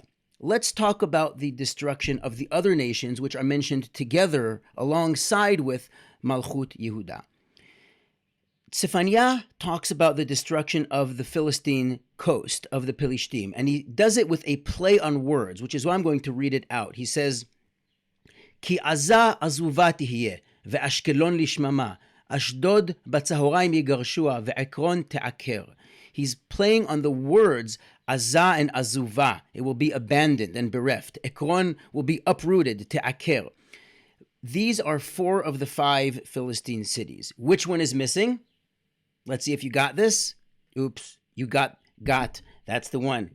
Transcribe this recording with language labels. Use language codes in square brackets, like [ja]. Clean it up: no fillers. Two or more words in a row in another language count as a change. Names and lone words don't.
[en] Let's talk about the destruction of the other nations, which are mentioned together alongside with [he] מלכות יהודה. [en] Zephania talks about the destruction of the Philistine coast, of the Philistines, and he does it with a play on words, which is why I'm going to read it out. He says, [he] כי עזה עזובה תהיה, ואשקלון לשממה, אשדוד בצהרים יגרשוה, ועקרון תעקר. [en] He's playing on the words Azah and Azuvah. It will be abandoned and bereft. Ekron will be uprooted, Te'aker. These are 4 of the 5 Philistine cities. Which one is missing? Let's see if you got this. Oops, you got. That's the one.